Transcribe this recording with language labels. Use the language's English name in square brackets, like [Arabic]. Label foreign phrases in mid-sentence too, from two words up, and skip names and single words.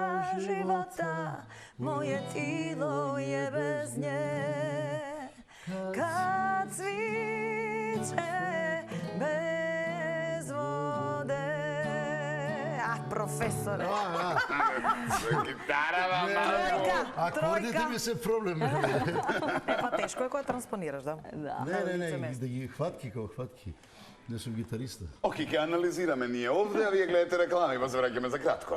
[Croatian] живота, moje tilo je bez nje. Kad cviće bez vode. [Macedonian] Професоре. Гитара, Акордите ми се проблем. Па тешко е кога транспонираш, да? Не, да ги хватки како хватки. Не сум гитариста. Океј, ќе анализираме ние овде, а вие гледате реклами, па се враќаме за кратко.